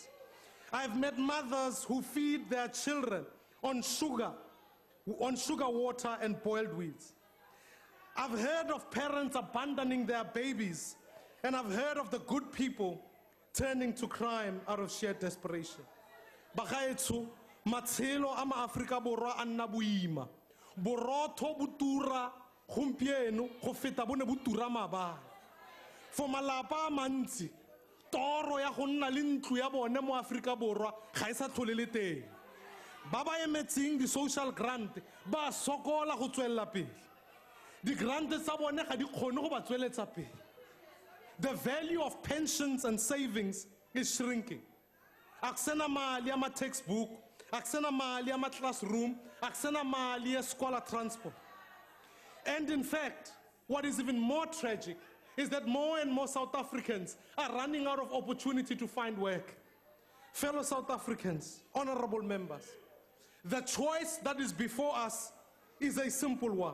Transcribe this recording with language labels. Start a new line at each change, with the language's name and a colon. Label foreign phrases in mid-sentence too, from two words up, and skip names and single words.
English: I've met mothers who feed their children on sugar water and boiled weeds. I've heard of parents abandoning their babies, and I've heard of the good people turning to crime out of sheer desperation.
Tswana: Bagaetso, matshelo a ma-Afrika Borwa a nna boima. Borotho bo tura gompieno go feta bo ne bo tura maabane. For malapa a mantsi, toro ya go nna le ntlo ya bone mo Afrika Borwa ga e sa tlhole le teng. Ba ba emetseng di-social grant ba sokola go tswelela pele. Di-grant tsa bone ga di kgone go ba tsweletsa pele.
English: The value of pensions and savings is shrinking.
Zulu: Akusena mali ya ma-textbook, akusena mali ya ma-classroom, akusena mali ya
English: scholar transport. And in fact, what is even more tragic is that more and more South Africans are running out of opportunity to find work. Fellow South Africans, honorable members, the choice that is before us is a simple one.